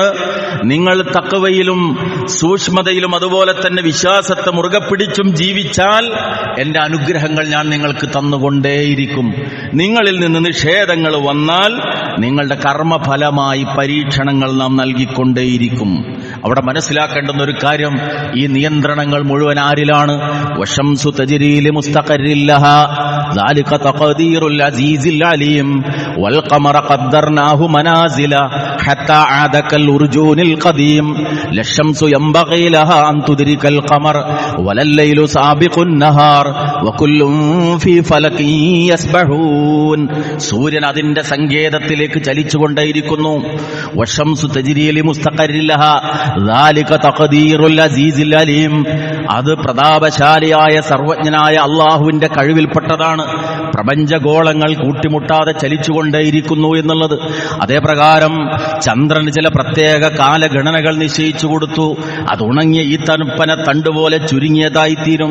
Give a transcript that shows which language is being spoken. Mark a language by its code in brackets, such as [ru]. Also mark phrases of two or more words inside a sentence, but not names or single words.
[ml] നിങ്ങൾ തഖ്വയിലും സൂക്ഷ്മതയിലും അതുപോലെ തന്നെ വിശ്വാസത്തെ മുറുകെ പിടിച്ചും ജീവിച്ചാൽ എന്റെ അനുഗ്രഹങ്ങൾ ഞാൻ നിങ്ങൾക്ക് തന്നുകൊണ്ടേയിരിക്കും. നിങ്ങളിൽ നിന്ന് നിഷേധങ്ങൾ വന്നാൽ നിങ്ങളുടെ കർമ്മഫലമായി പരീക്ഷണങ്ങൾ നാം നൽകിക്കൊണ്ടേയിരിക്കും. അവിടെ മനസ്സിലാക്കേണ്ടുന്ന ഒരു കാര്യം, ഈ നിയന്ത്രണങ്ങൾ മുഴുവൻ ആരിലാണ്? [ar] والشمس تجري لمستقر لها ذلك تقدير العزيز العليم والقمر قدرناه منازل حتى عاد كالأرجون القديم لا الشمس ينبغي لها أن تدرك القمر ولا الليل سابق النهار وكل في فلك يسبحون. [ml] സൂര്യൻ അതിന്റെ സങ്കേതത്തിലേക്ക് ചലിച്ചുകൊണ്ടേയിരിക്കുന്നു. [ar] والشمس تجري لمستقر لها ذلك تقدير العزيز العليم, [ml] അത് പ്രതാപശാലിയായ സർവജ്ഞനായ അള്ളാഹുവിന്റെ കഴിവിൽപ്പെട്ടതാണ്. പ്രപഞ്ചഗോളങ്ങൾ കൂട്ടിമുട്ടാതെ ചലിച്ചുകൊണ്ടേയിരിക്കുന്നു എന്നുള്ളത്. അതേപ്രകാരം ചന്ദ്രന് ചില പ്രത്യേക കാലഗണനകൾ നിശ്ചയിച്ചു കൊടുത്തു. അത് ഉണങ്ങിയ ഈ തണുപ്പന തണ്ടുപോലെ ചുരുങ്ങിയതായിത്തീരും.